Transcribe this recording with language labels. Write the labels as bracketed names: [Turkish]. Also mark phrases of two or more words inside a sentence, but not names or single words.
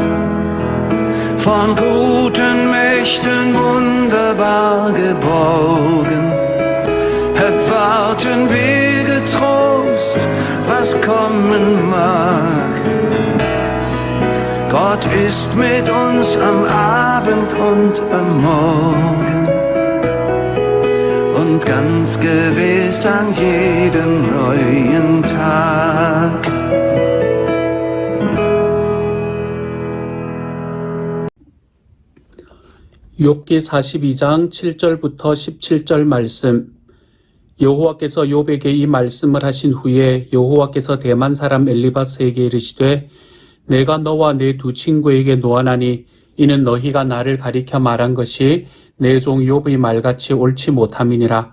[German] Von guten Mächten wunderbar geborgen, erwarten wir getrost, was kommen mag. Gott ist mit uns am Abend und am Morgen und ganz gewiss an jedem neuen Tag. [Korean] 욥기 42장 7절부터 17절 말씀. 여호와께서 욥에게 이 말씀을 하신 후에 여호와께서 대만 사람 엘리바스에게 이르시되 내가 너와 내 두 친구에게 노하나니 이는 너희가 나를 가리켜 말한 것이 내 종 욥의 말같이 옳지 못함이니라.